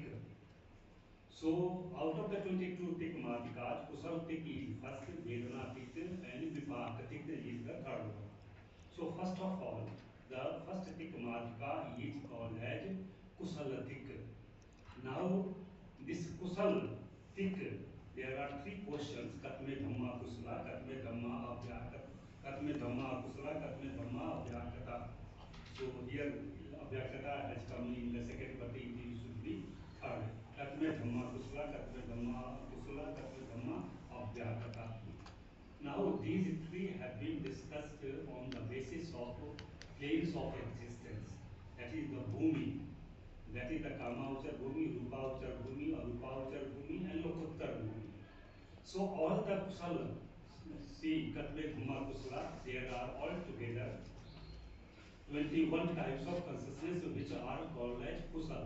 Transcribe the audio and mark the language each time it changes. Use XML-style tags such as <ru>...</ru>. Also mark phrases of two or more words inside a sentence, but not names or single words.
<en>So out of the 22 Tikmatikas, Kusal Tik is first, Vedana Tik, and Vipaka Tik is the third one. So first of all, the first Tikmatika is called as Kusal Tik. Now this Kusal Tik, there are 3 questions:</en> <pi>Katme Dhamma Kusala, Katme Dhamma Abhyakata, Katme Dhamma Kusala, Katme Dhamma Abhyakata.</pi> <en>So here Abhyakata has come in the second, but it should be third.</en> <pi>Katme Dhamma Kusala, Katme Dhamma Kusala, Katme Dhamma Abhyakata.</pi> <en>Now these 3 have been discussed on the basis of planes of existence. That is the Bhumi, that is the Kamavachar Bhumi, Rupavachar Bhumi, Arupavachar Bhumi and Lokuttar Bhumi. So all the Kusala, see</en> <pi>Katme Dhamma Kusala,</pi> <en>there are altogether 21 types of consciousness which are called as Kusala.</en>